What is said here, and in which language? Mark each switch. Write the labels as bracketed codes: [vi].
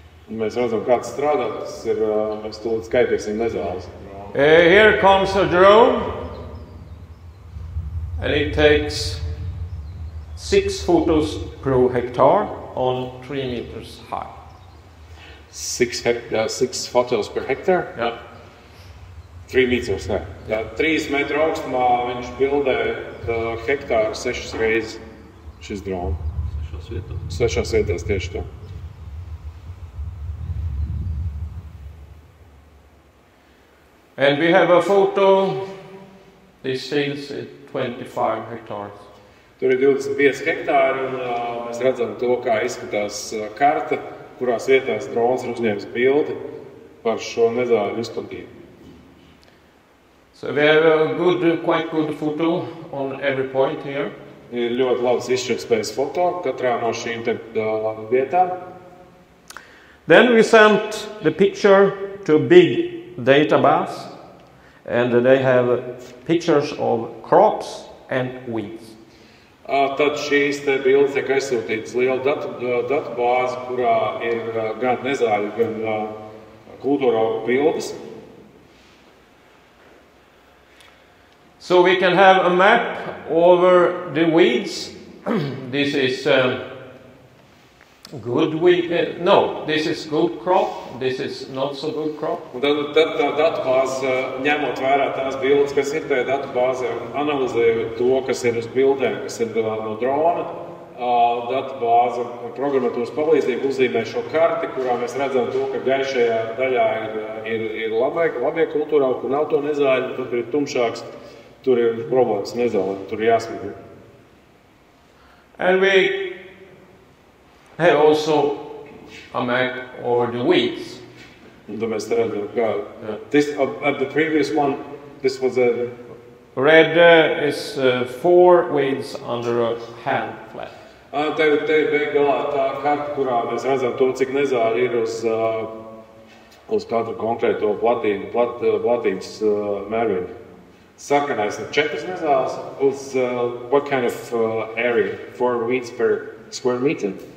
[lv] Mēs redzam, kāds strādā, tas ir, mēs tūlīt skaitīsim nezāles. [en] Here comes a drone, and it takes 6 photos per hectare on 3 meters high. 6 photos per hectare? Yeah. 3 meters, ne? [lv] Jā, 3 metru augstumā viņš bildē hektāru 6 reizes šis drone. 6 vietās tieši tā. [en] And we have a photo, this field is 25 hectares. [lv] Tur ir 25 hektāri un mēs redzam to, kā izskatās karta, kurās vietās drons ir uzņēmis bildi par šo nezāļu izplatību. [en] So we have a quite good photo on every point here. [lv] Ir ļoti labs izšķirtspējas foto katrā no šīm vietām. [en] Then we sent the picture to a big database, and they have pictures of crops and weeds. [lv] Tad šīs te bildes tiek aizsūtītas liela datubāze, kurā ir gan nezāļu, gan kultūra bildes. [en] So we can have a map over the weeds. This is good weed. No, this is good crop. This is not so good crop. [lv] Un tad tā datubāze, ņemot vērā tās bildes, kas ir tajā datubāzē, un analizējot to, kas ir uz bildēm, kas ir no drona, datubāze programmatūras palīdzību uzzīmē šo karti, kurā mēs redzam to, ka gaišajā daļā ir labie kultūrā, kur nav to nezāļu, tad ir tumšāks, tur ir problēmas nezāļu, tur ir jāsmidina. [en] And we have also a map over the weeds. [lv] Tad mēs redzam, kā [en] at the previous one, this was a Red is 4 weeds under a hand flat. [lv] Te ir beig galā tā karta, kurā mēs redzam to, cik nezāļu ir uz katru konkrēto platības mērvienu. Sarkanais ir 4 nezāles uz [en] what kind of area? 4 weeds per square meter?